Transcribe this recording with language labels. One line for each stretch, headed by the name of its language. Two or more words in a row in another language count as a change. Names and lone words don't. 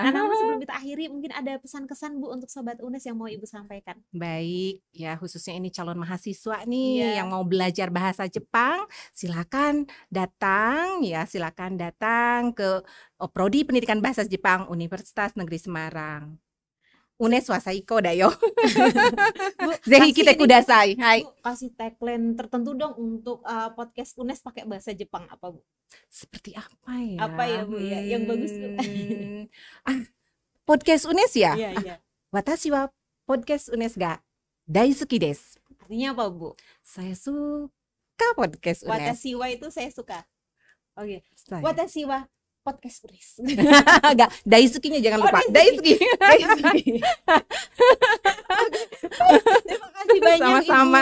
Indonesian: Nah, namun sebelum kita akhiri mungkin ada pesan-kesan Bu untuk sobat UNES yang mau Ibu sampaikan. Baik, ya khususnya ini calon mahasiswa nih yang mau belajar bahasa Jepang, silakan datang ke Prodi Pendidikan Bahasa Jepang Universitas Negeri Semarang.
Japanese: UNESは最高だよ. ぜひ来てください. Hai.
Indonesian: Bu, kasih tagline tertentu dong untuk podcast UNES pakai bahasa Jepang apa Bu? Seperti apa ya? Apa ya Bu ya? Yang bagus Bu. Podcast UNES ya? Iya.
Japanese: 私はポッドキャストUNESが大好きです.
Indonesian: Artinya apa Bu? Saya suka podcast UNES.
Japanese: 私は
Indonesian: itu saya suka. Oke.
Japanese: 私はポッドキャストUNES.
Indonesian: Enggak, daisukinya jangan lupa.
Japanese: Daisuki.
Indonesian: Terima kasih banyak Sama-sama.